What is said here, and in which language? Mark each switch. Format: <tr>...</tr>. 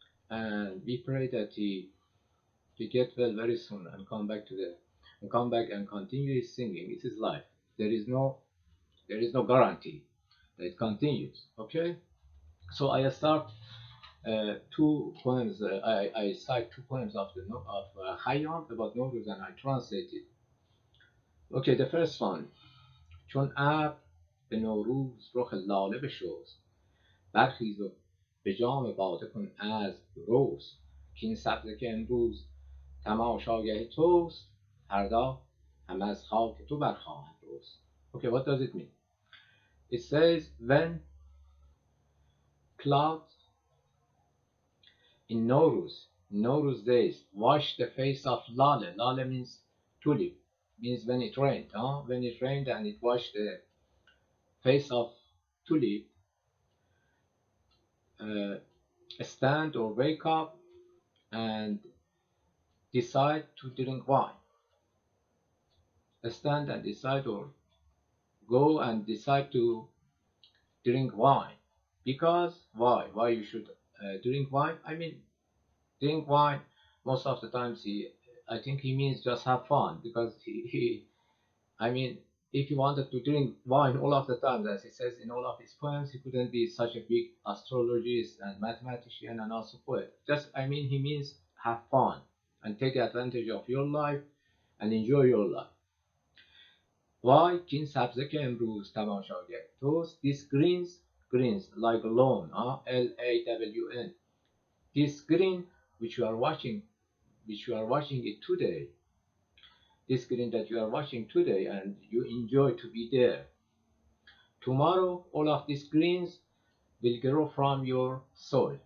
<en>And we pray that he get well very soon and come back and continue his singing. It's his life. There is no guarantee that it continues. Okay. So I start two poems. I cite two poems of Khayyam about Nowruz, and I translate it. Okay, the first one.</en> <fa>چون ابر به نوروز رخ لاله بشست، برخیز و به جام باده کن عزم رست، کاین سبزه که امروز تماشاگه توست، فردا هم از خاک تو برخواهد رست.</fa> <en>Okay, what does it mean? It says when clouds in Nowruz days wash the face of Lale. Lale means tulip, means when it rained. When it rained and it washed the face of tulip, stand or wake up and decide to drink wine. Stand and decide, or go and decide to drink wine. Because why? Why you should drink wine? I mean, drink wine. Most of the times, I think he means just have fun. Because I mean, if he wanted to drink wine all of the time, as he says in all of his poems, he couldn't be such a big astrologist and mathematician and also poet. Just, I mean, he means have fun and take advantage of your life and enjoy your life. Why?</en> <fa>کین سبزه که امروز تماشاگر توست.</fa> <en>This greens like lawn, Lawn. This green which you are watching it today. This green that you are watching today and you enjoy to be there. Tomorrow, all of these greens will grow from your soil.</en>